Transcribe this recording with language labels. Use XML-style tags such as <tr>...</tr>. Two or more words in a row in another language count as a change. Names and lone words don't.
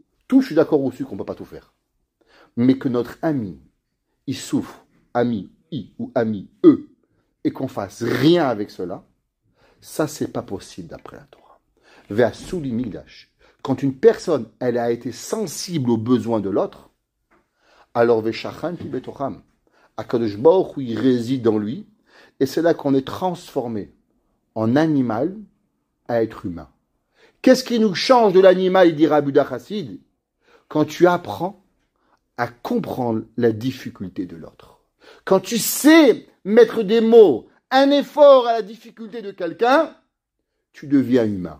<fr>Tout, je suis d'accord aussi qu'on peut pas tout faire. Mais que notre ami, il souffre, ami, I ou ami, eux, et qu'on fasse rien avec cela, ça, c'est pas possible d'après la Torah.</fr> <he>ועשו לי מקדש.</he> <fr>Quand une personne, elle a été sensible aux besoins de l'autre, alors</fr> <he>ושכנתי בתוכם. הקדוש ברוך הוא,</he> <fr>il réside dans lui, et c'est là qu'on est transformé en animal à être humain. Qu'est-ce qui nous change de l'animal, il dit Rabbi Yehuda Chassid? Quand tu apprends à comprendre la difficulté de l'autre. Quand tu sais mettre des mots, un effort à la difficulté de quelqu'un, tu deviens humain.</fr>